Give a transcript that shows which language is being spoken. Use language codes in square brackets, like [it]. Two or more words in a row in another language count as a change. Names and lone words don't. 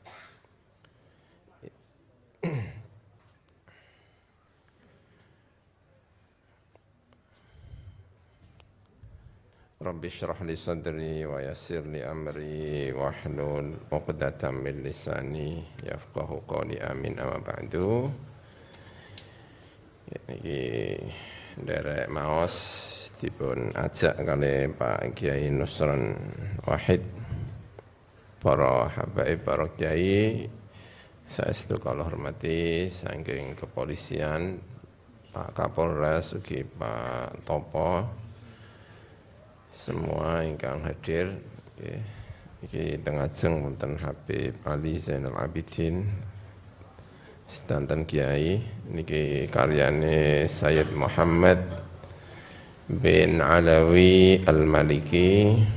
[ar] رب اشرح لي صدري ويسر لي أمري واحلل عقدة من لساني يفقهوا قولي آمين أما بعد. [jv] Iki derek maos dipun ajak kali Pak Kiai Nusron Wahid, para habaib, para kiai saestu kula hormati saking kepolisian, Pak Kapolres ugi Pak Topo, semua ingkang hadir, iki tengah jeng wonten Habib Ali Zainal Abidin, sedanten kiai niki karyane Sayyid Muhammad bin Alawi Al-Maliki.